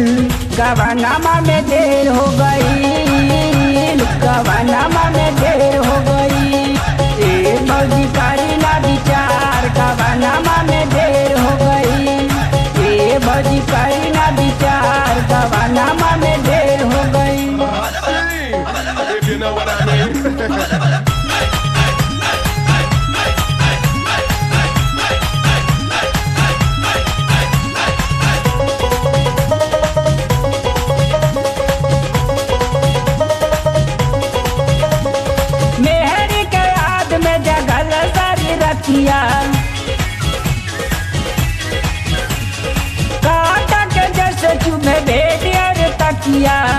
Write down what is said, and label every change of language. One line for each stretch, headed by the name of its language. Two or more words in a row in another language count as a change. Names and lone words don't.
Bhojpuri: गवनामा में देर हो गईल। गवनामा में देर हो गई। ए भौजी करी ना विचार गवनामा में देर हो गई। ए भौजी करी ना विचार गवनामा में देर हो गई।
English: If you know what I mean.
Bhojpuri: मेहर के याद में जगल सारी रतिया काटा के जैसे चुभे भेड़ियर तकिया।